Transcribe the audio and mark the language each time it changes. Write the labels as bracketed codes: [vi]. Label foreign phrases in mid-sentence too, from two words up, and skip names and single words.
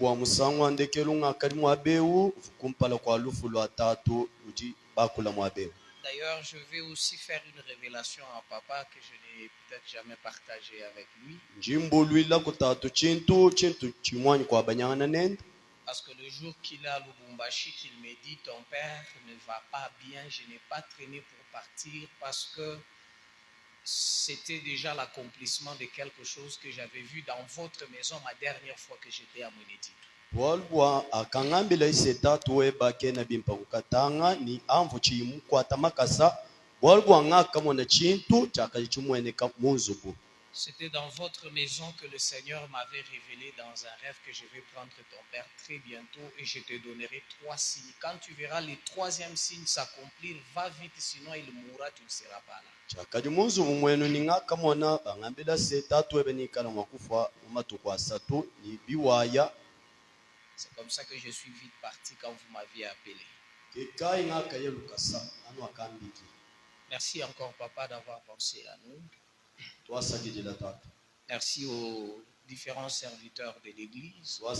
[fr] D'ailleurs, je vais aussi faire une révélation à papa que je n'ai peut-être jamais partagée avec lui. Parce que le jour qu'il est à Lubumbashi, qu'il me dit ton père ne va pas bien, je n'ai pas traîné pour partir parce que c'était déjà l'accomplissement de quelque chose que j'avais vu dans votre maison la dernière fois que j'étais à Mweneditu. [lua] Walwa akangambila iseta tuweba kena bimpa kukatanga ni amvu chimukwata makasa walwa ngaka mona chintu chakalichumweneka munzubu. [fr] C'était dans votre maison que le Seigneur m'avait révélé dans un rêve que je vais prendre ton père très bientôt et je te donnerai 3 signes. Quand tu verras le 3e signe s'accomplir, va vite, sinon il mourra, tu ne seras pas là. [lua] Chakali munzubu mwenu ni ngaka mona bangambila seta tuwebe nikala mwakufa umatuku asatu ni biwaya. [fr] C'est comme ça que je suis vite parti quand vous m'aviez appelé. Merci encore, papa, d'avoir pensé à nous. Merci aux différents serviteurs de l'église.